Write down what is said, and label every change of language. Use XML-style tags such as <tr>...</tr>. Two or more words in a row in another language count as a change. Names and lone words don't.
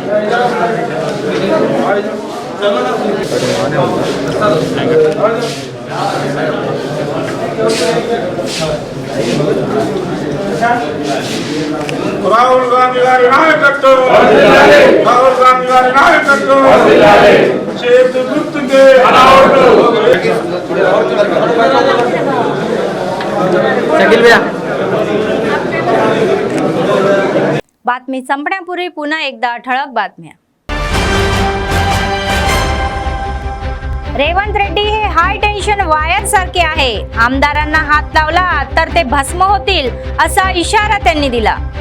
<te>రాహుల్ గాంధీ గారి నాయకత్వం రాహుల్ గాంధీ గారి నాయకత్వం చేతు గుర్తుకే</te> <mr>बातमी संपण्यापूर्वी पुन्हा एकदा ठळक बातम्या। रेवंत रेड्डी हे</mr> <en>high tension wire</en> <mr>सारखे आहे, आमदारांना हात लावला तर ते भस्म होतील असा इशारा त्यांनी दिला।</mr>